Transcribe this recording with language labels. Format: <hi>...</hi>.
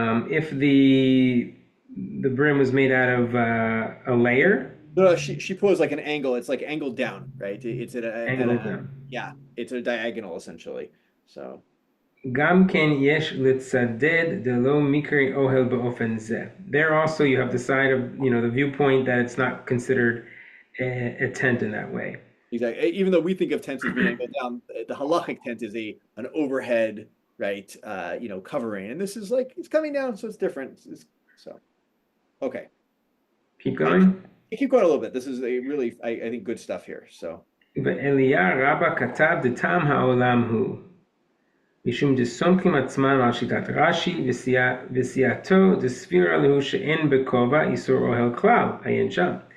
<en>If the brim was made out of a layer. No, Shipua is like an angle. It's like angled down, right? It's at a angled down. Yeah, it's a diagonal essentially. So.</en> <he>גם כן יש לצדד דלא מקרי אוהל באופן זה.</he> <en>There also you have the side of, the viewpoint that it's not considered a tent in that way. Exactly. Even though we think of tents as being angled down, the halachic tent is an overhead, right? Covering, and this is like it's coming down, so it's different. So, okay. Keep going. Keep going a little bit. This is a really, I think, good stuff here. So.</en> <he>ואליה רבא כתב דתם העולם הוא. משום דסומכים עצמם על שיטת רש"י וסייעתו דסבירה להו שאין בכובע איסור אוהל כלל, עיין שם.</he>